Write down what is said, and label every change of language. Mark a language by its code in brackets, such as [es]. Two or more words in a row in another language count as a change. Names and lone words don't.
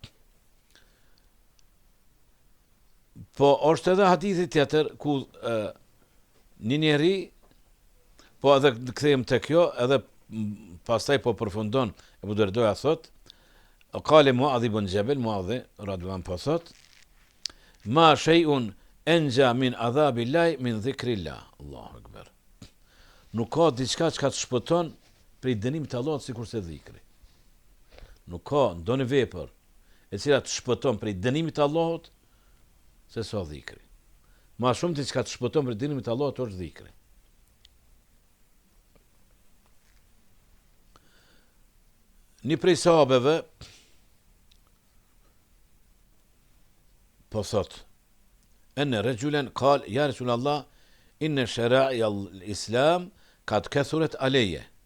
[sq] Po është edhe hadithi tjetër ku një njeri, po edhe kthejmë te kjo, edhe pastaj po përfundon Ebu Derdoja thot, qale Muadh ibn Jabal, Muadh radhiyallahu po thot, [ar] ما شيء أنجى من عذاب الله من ذكر الله. الله أكبر. [sq] Nuk ka diçka që të shpëton prej dënimit të Allahut sikur se dhikri. Nuk ka ndonjë vepër e cila të shpëton prej dënimit të Allahut se sa dhikri. Ma shumë diçka të shpëton prej dënimit të Allahut është dhikri. Një prej sahabeve po thot, [ar] أن رجلا قال يا رسول الله إن شرائع الإسلام قد كثرت علي.